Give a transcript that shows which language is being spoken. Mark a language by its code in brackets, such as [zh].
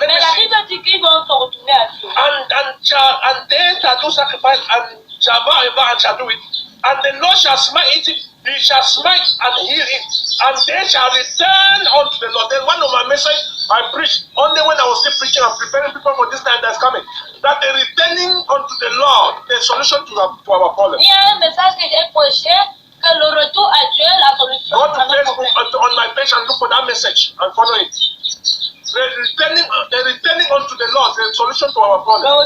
[fr] Mais la Bible dit qu'ils vont se retourner à Dieu. [en] And they shall do sacrifice and shall bow and shall do it. And the Lord shall smite it, he shall smite and heal it, and they shall return unto the Lord. Then one of my messages I preached only when I was still preaching and preparing people for this time that's coming, that the returning unto the Lord, the solution to our problem. [fr] Il y a un message que j'ai prêché, que le retour à Dieu, la solution. [en] Go to Facebook on my page and look for that message and follow it. The returning unto the Lord, the solution to our problem.